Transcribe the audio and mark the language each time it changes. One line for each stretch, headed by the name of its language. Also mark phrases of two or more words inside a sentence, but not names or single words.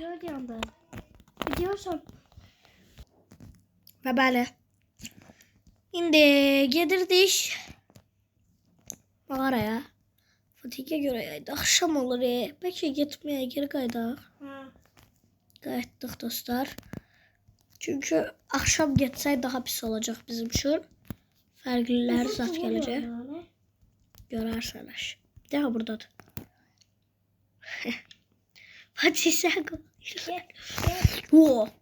Turkish: Biliyorsun.
Azerbaijani: Və bəli. İndi gedirdik mağaraya.
Turkish: Fatih'e göre yaydı. Akşam olur.
Azerbaijani: Bəlkə getməyə geri qaydaq. Qayıtdıq dostlar.
Turkish: Çünkü akşam geçsey daha pis olacak bizim için.
Azerbaijani: Fərqliləri zat gələcək. Görərsəniz. Daha buradadır.
Turkish: Fatih sen koy.